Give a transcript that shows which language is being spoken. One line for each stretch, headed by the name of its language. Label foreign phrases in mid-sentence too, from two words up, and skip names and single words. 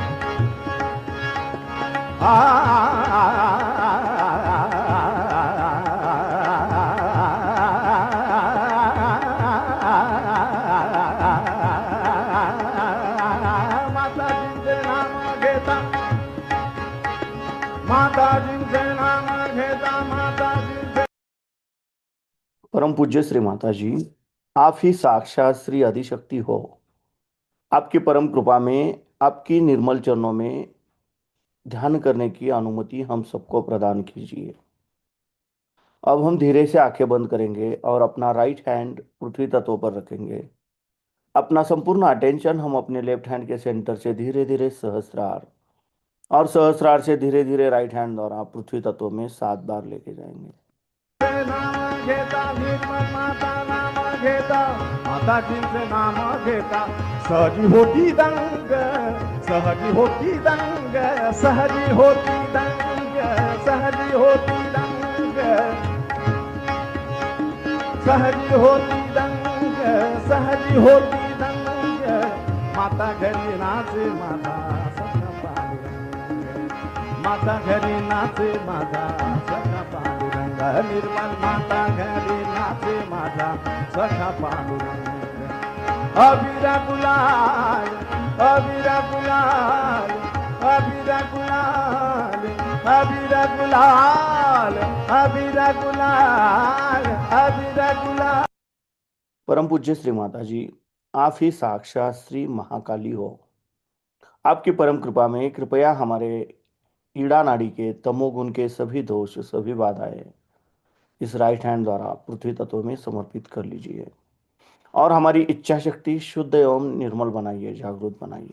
Marathi: माताजींचे नाम घेता माताजींचे नाम घेता माताजींचे।
Hindi: परम पूज्य श्री माता जी, आप ही साक्षात श्री आदिशक्ति हो। आपकी परम कृपा में, आपकी निर्मल चरणों में ध्यान करने की अनुमति हम सबको प्रदान कीजिए। अब हम धीरे से आंखें बंद करेंगे और अपना
English: right hand
Hindi: पृथ्वी तत्व पर रखेंगे। अपना संपूर्ण अटेंशन हम अपने
English: left hand
Hindi: के सेंटर से धीरे धीरे सहस्रार और सहस्रार से धीरे धीरे
English: right hand
Hindi: द्वारा पृथ्वी तत्व में 7 बार लेके जाएंगे।
Marathi: नाम घेता निर्मल माता नाम घेता माताजींचे नाम घेता सहजी होती दंग सहजी होती दंग सहजी होती दंग सहजी होती दंग सहजी होती दंग सहजी होती दंग माता घरी नाचे माता सखा पांडुरंग माता घरी नाचे माता सखा पांडुरंग निर्मल माता घरी नाचे माता सखा पांडुरंग अबीरा गुलाल अबीरा गुलाल अबीरा गुलाल अबीरा गुलाल अबीरा गुलाल अबीरा गुलाल।
Hindi: परम पूज्य श्री माता जी, आप ही साक्षात श्री महाकाली हो। आपकी परम कृपा में कृपया हमारे ईड़ा नाड़ी के तमोगुण के सभी दोष सभी बाधाएं इस
English: right hand
Hindi: द्वारा पृथ्वी तत्व में समर्पित कर लीजिए और हमारी इच्छा शक्ति शुद्ध एवं निर्मल बनाइए, जागृत बनाइए।